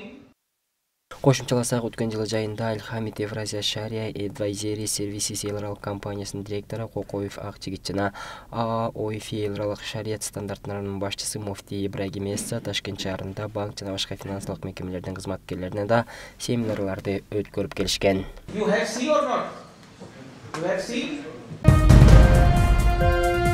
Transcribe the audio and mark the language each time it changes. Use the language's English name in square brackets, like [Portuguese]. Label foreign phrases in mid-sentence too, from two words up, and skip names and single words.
[Kyrgyz] Кошумчаласак, өткөн жылы жайында Аль-Хамид Евразия Sharia Advisory Services эл аралык компаниясынын директору Кокоев Акчигит жана АОФИ эл аралык шарият стандарттарынын башчысы Муфти Ибрагим Эсса Ташкент шаарында банк жана башка финансылык мекемелердин кызматкерлерине да семинарларды өткөрүп келишкен. [English] You have seen or not? You have seen?